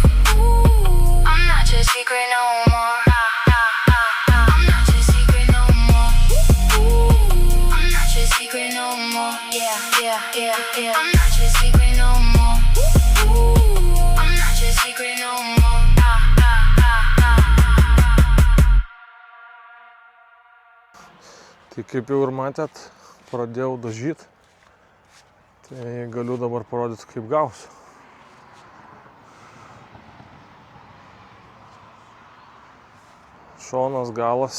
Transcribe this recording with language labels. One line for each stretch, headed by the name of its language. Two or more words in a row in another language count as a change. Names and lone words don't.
English: I'm not your secret no more. I'm not your secret no more. I'm not your secret no more. Yeah. I'm not your secret no more. I'm not your secret no more.
Lithuanian: Tai kaip jau ir matėt, pradėjau dažyti. Tai galiu dabar parodyti, kaip gausiu. Šonas, galas.